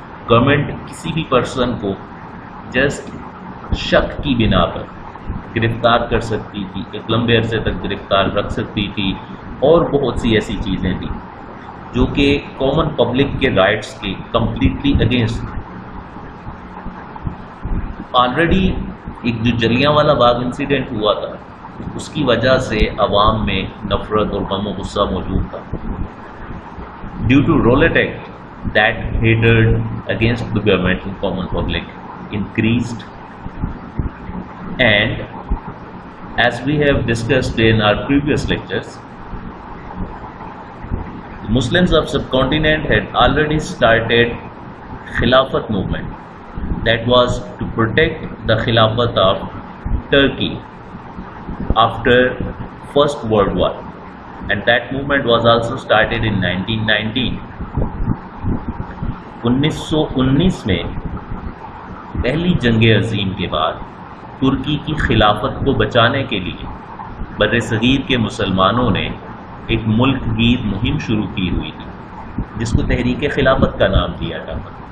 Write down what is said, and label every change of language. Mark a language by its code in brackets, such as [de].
[ur] Government کسی بھی person کو جسٹ شک کی بنا پر گرفتار کر سکتی تھی، ایک لمبے عرصے تک گرفتار رکھ سکتی تھی، اور بہت سی ایسی چیزیں تھیں جو کہ کامن پبلک کے رائٹس کے کمپلیٹلی اگینسٹ تھے۔ آلریڈی ایک جو جلیاں والا باغ انسیڈنٹ ہوا تھا اس کی وجہ سے عوام میں نفرت اور غم و غصہ موجود تھا. [en] Due to Rowlatt act that hated against the government and common public increased, and as we have discussed in our previous lectures, the Muslims of subcontinent had already started Khilafat movement that was to protect the Khilafat of Turkey after First World War, and that movement was also started in 1919. [ur] 1919 میں پہلی جنگ عظیم کے بعد ترکی کی خلافت کو بچانے کے لیے بر صغیر کے مسلمانوں نے ایک ملک گیر مہم شروع کی ہوئی تھی جس کو تحریک خلافت کا نام دیا جاتا.